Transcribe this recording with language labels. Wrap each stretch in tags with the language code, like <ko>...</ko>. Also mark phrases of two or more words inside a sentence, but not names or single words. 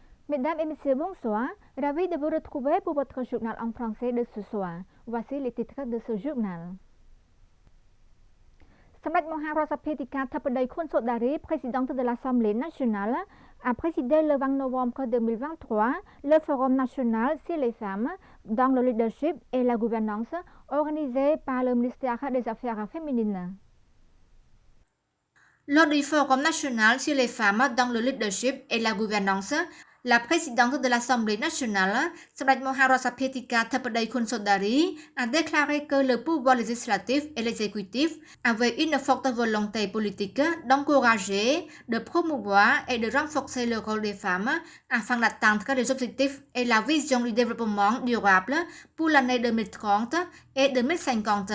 <fr>Mesdames et messieurs, bonsoir. Ravi de vous retrouver pour votre journal en français de ce soir. Voici les titres de ce journal.</fr> <km>សម្ដេចមហារដ្ឋសភាទីការធិបតីខុនសូដារី</km> <fr>présidente de l'Assemblée nationale, a présidé le 20 novembre 2023 le Forum national sur les femmes dans le leadership et la gouvernance organisé par le ministère des Affaires féminines. Lors du Forum national sur les femmes dans le leadership et la gouvernance, la présidente de l'Assemblée nationale, Samdech Mohamed Sapetika Thappadei Khonsodari, a déclaré que le pouvoir législatif et l'exécutif avaient une forte volonté politique d'encourager, de promouvoir et de renforcer le rôle des femmes afin d'atteindre les objectifs et la vision du développement durable pour l'année 2030 et 2050.</fr>